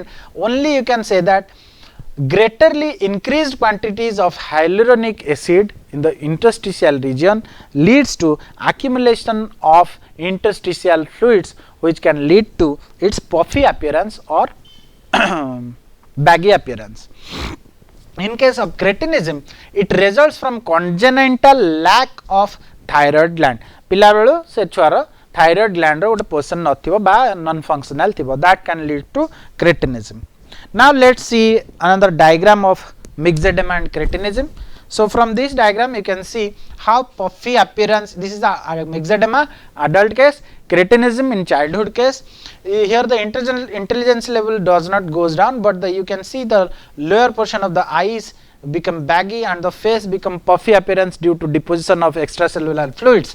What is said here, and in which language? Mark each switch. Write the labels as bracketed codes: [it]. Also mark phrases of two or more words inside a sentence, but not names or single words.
[en] Only you can say that greatly increased quantities of hyaluronic acid in the interstitial region leads to accumulation of interstitial fluids, which can lead to its puffy appearance or baggy appearance. In case of cretinism, it results from congenital lack of thyroid gland. [or] ପିଲା ବେଳୁ ସେ ଛୁଆର [en] thyroid gland [or] ର ଗୋଟେ ପୋର୍ସନ ନଥିବ ବା [en] non functional [or] थिबो, [en] that can lead to cretinism. Now let us see another diagram of myxedema and cretinism. So from this diagram you can see how puffy appearance, this is the myxedema adult case, cretinism in childhood case. Here the intelligence level does not goes down, but you can see the lower portion of the eyes become baggy and the face become puffy appearance due to deposition of extracellular fluids.